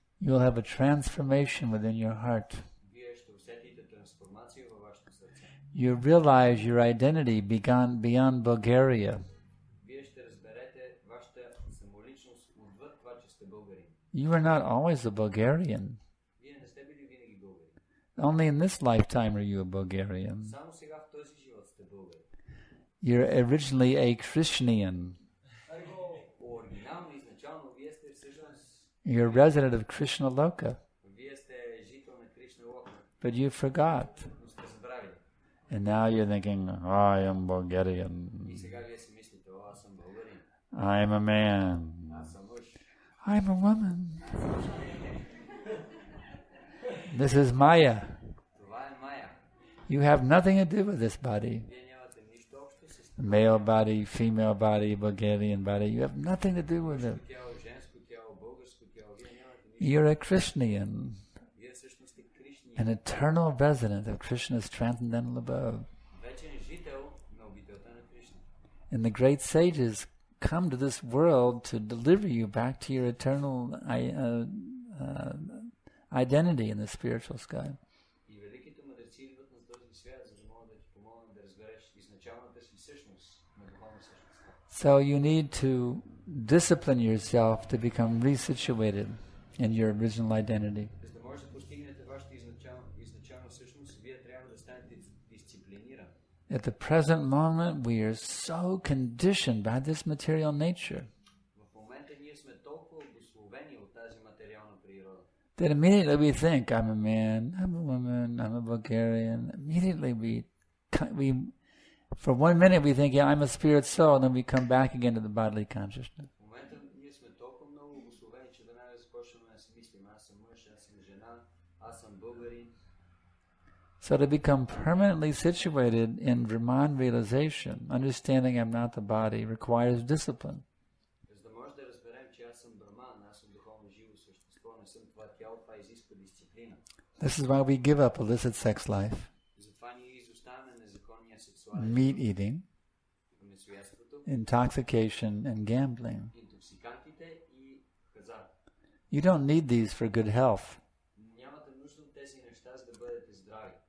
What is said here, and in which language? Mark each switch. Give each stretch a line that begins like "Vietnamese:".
English: you will have a transformation within your heart.
Bulgarian: вие ще усетите трансформация във вашето сърце.
English: You realize your identity beyond Bulgaria.
Bulgarian: Вие ще разберете вашата самоличност отвъд това, че сте българин.
English: You are not always a Bulgarian.
Bulgarian: Вие не сте били винаги българин.
English: Only in this lifetime are you a Bulgarian.
Bulgarian: Само сега в този живот сте българин.
English: You're originally a Krishnian.
Bulgarian: Оригинално, изначално, вие сте всъщност,
English: You're a resident of Krishna Loka,
Bulgarian: вие сте жител на Кришна Лока,
English: but you forgot.
Bulgarian: но сте забравили.
English: And now you're thinking, oh, I am Bulgarian.
Bulgarian: И сега вие си мислите, аз съм българин,
English: I'm a man.
Bulgarian: аз съм мъж.
English: I'm a woman. This is Maya.
Bulgarian: Това е Майя.
English: You have nothing to do with this body.
Bulgarian: Вие нямате нищо общо с
English: Male body, female body, Bulgarian body. You have nothing to do with it.
Bulgarian: тяло, женско тяло, българско тяло. Вие нямате нищо.
English: You're a Krishnian,
Bulgarian: Вие всъщност сте Кришни.
English: an eternal resident of Krishna's transcendental abode.
Bulgarian: Вечен жител на обителта на Кришна.
English: And the great sages come to this world to deliver you back to your eternal identity in the spiritual sky.
Bulgarian: И великите мъдреци идват на този свят, за да могат да ти помогнат да разбереш изначалната си същност на духовна същност.
English: So you need to discipline yourself to become resituated in your original identity.
Bulgarian: За да може да постигнете вашата изначална същност, вие трябва да станете дисциплинирани.
English: At the present moment, we are so conditioned by this material nature
Bulgarian: В момента ние сме толкова обусловени от тази материална природа,
English: that immediately we think, I'm a man, I'm a woman, I'm a Bulgarian. Immediately we for 1 minute we think, yeah, I'm a spirit soul, and then we come back again to the bodily consciousness.
Bulgarian: в момента ние сме толкова много обусловени, че веднага започваме да си мислим, аз съм мъж, аз съм жена, аз съм българин.
English: So to become permanently situated in Brahman realization, understanding I'm not the body, requires discipline.
Bulgarian: За да може да разберем, че аз съм браман, аз съм духовно живо същество, не съм това тяло, това изисква дисциплина.
English: This is why we give up illicit sex life,
Bulgarian: Затова ние изоставяме незаконния сексуален
English: meat eating,
Bulgarian: месоядството,
English: intoxication, and gambling.
Bulgarian: интоксикантите и хазарт.
English: You don't need these for good health.
Bulgarian: Нямате нужда от тези неща, за да бъдете здрави.